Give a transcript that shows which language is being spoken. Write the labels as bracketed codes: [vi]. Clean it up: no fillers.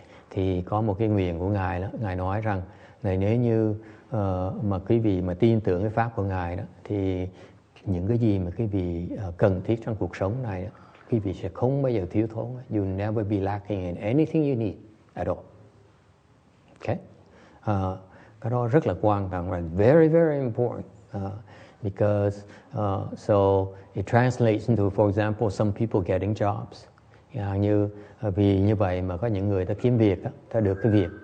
[vi] Thì có một cái nguyện của Ngài đó, Ngài nói rằng này, nếu như mà quý vị mà tin tưởng cái pháp của Ngài đó, thì những cái gì mà quý vị cần thiết trong cuộc sống này đó, quý vị sẽ không bao giờ thiếu thốn. [en] You never be lacking in anything you need at all. Okay? [vi] Cái đó rất là quan trọng, [en] right? Very important. Because so it translates into, for example, some people getting jobs. [vi] Như vì như vậy mà có những người ta kiếm việc đó, ta được cái việc.